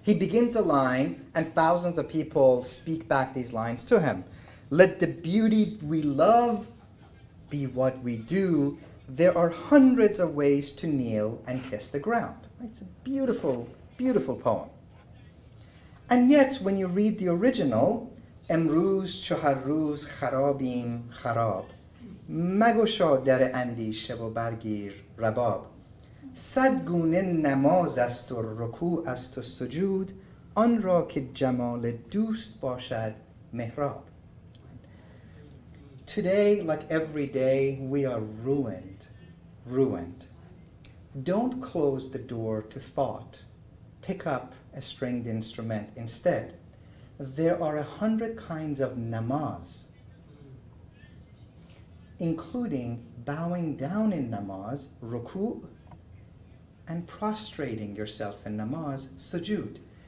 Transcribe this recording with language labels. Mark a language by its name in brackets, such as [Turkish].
[English] He begins a line, and thousands of people speak back these lines to him. Let the beauty we love be what we do. There are hundreds of ways to kneel and kiss the ground. It's a beautiful, beautiful poem. And yet, when you read the original, [Persian] Emruz choharruz kharabim kharab, مگشا در اندیشه و برگیر رباب صد گونه نماز است و رکوع است و سجود آن را که جمال دوست باشد محراب. [English] Today, like every day, we are ruined. Don't close the door to thought. Pick up a stringed instrument instead. There are 100 kinds of namaz, including bowing down in namaz, ruku', and prostrating yourself in namaz, sujud.